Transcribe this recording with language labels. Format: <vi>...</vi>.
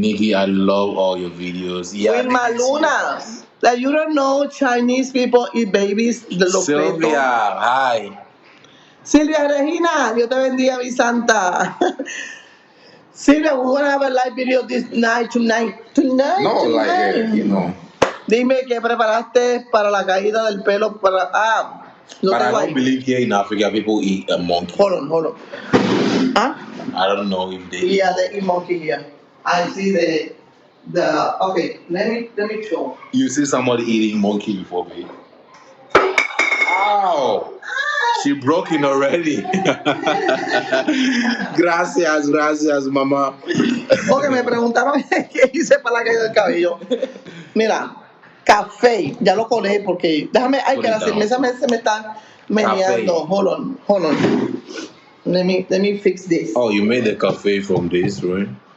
<en>Nikki, I love all your videos. Yeah, Wilma Luna. That you don't know Chinese people eat babies. Sylvia, hi.</en> <es>Silvia Regina, Dios te bendiga, mi santa.</es> <en>Silvia, we're going to have a live video this night, tonight. No, like,</en> <es>Dime qué preparaste para la caída del pelo.</es> <en>But I don't believe here in Africa people eat a monkey. Hold on. Huh? I don't know if they they eat monkey here. I see the okay, let me show. You see somebody eating monkey before me? Ow! She broke it already.</en> <es>Gracias, mamá. Okay, me preguntaron qué hice para la caída del cabello. Mira, café, ya lo colé porque déjame, que la cerveza se me está meneando.</es> <en>Hold on. Let me fix this. Oh, you made the cafe from this, right?</en>